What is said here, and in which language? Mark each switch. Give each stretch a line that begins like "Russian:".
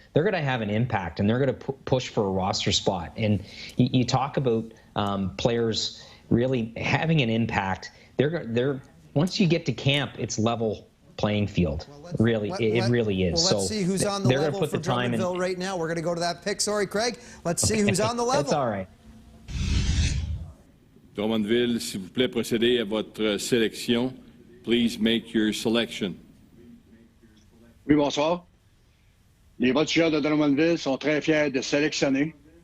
English: They're going to have an impact, and they're going to push for a roster spot. And you talk about players really having an impact. They're once you get to camp, it's level playing field. It really is. Well, let's see who's on the level for Drummondville right now. We're going to go to that pick. Sorry, Craig. Let's see who's on the level. That's all right.
French: Drummondville, s'il vous plaît, procédez à votre sélection.
English: Please make your selection.
French: Oui, bonsoir. Les voltigeurs de Drummondville sont très fiers de sélectionner.